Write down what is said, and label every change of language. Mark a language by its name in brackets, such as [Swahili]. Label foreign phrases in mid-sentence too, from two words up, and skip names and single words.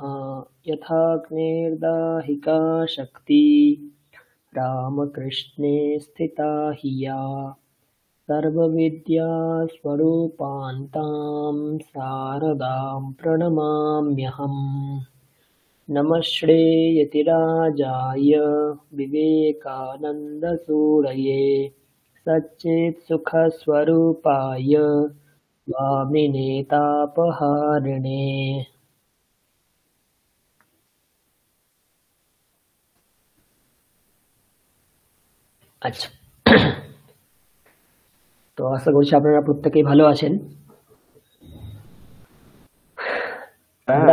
[Sanskrit] यथाग्नेर्दाहिका शक्ति रामकृष्णे स्थिता हि या सर्वविद्यास्वरूपान्तां शारदां प्रणमाम्यहम्। नमः श्रेयतिराजाय विवेकानन्दसूरये सच्चित्सुखस्वरूपाय स्वामिने तापहारिणे। [Bangla] আচ্ছা, তো আশা করছি আপনারা প্রত্যেকেই ভালো আছেন। হ্যাঁ,